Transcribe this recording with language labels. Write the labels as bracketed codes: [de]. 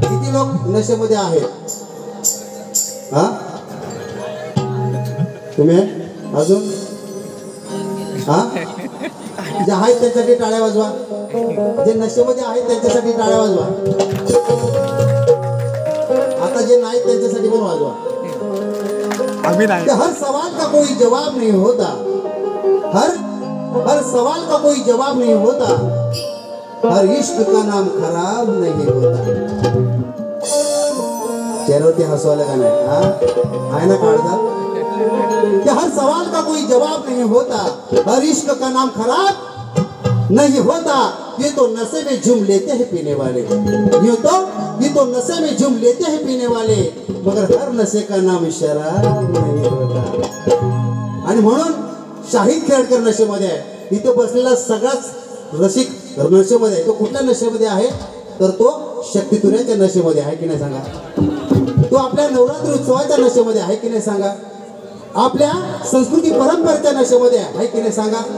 [mr] किती लोक नशेमध्ये आहेत? हा, तुम्ही अजून? हा, जे आहेत त्यांच्यासाठी टाळ्या वाजवा. जे नशेमध्ये आहेत त्यांच्यासाठी टाळ्या वाजवा. आता जे नाहीत त्यांच्यासाठी पण वाजवा. [hi] हर सवाल का कोई जवाब नहीं होता, हर सवाल का कोई जवाब नहीं होता, हर इश्क का नाम खराब नहीं होता. [mr] चेहऱ्यावरती हसू आलं का नाही? हा, आहे ना काढता? [hi] कि हर सवाल का कोई जवाब नहीं होता, हर इश्क का नाम खराब नहीं होता. ये तो नशे में झूम लेते हैं पीने वाले, ये तो नशे में झूम लेते हैं पीने वाले, मगर हर नशे का नाम शराब नहीं होता. [mr] आणि म्हणून शाहीद खेळकर नशेमध्ये आहे. इथे बसलेला सगळाच रसिक नशेमध्ये आहे. तो कुठल्या नशेमध्ये आहे? तर तो शक्तितुऱ्याच्या नशेमध्ये आहे की नाही सांगा? तो आपल्या नवरात्री उत्सवाच्या नशेमध्ये आहे की नाही सांगा? आपल्या संस्कृती परंपरेच्या नशेमध्ये आहे की नाही सांगा?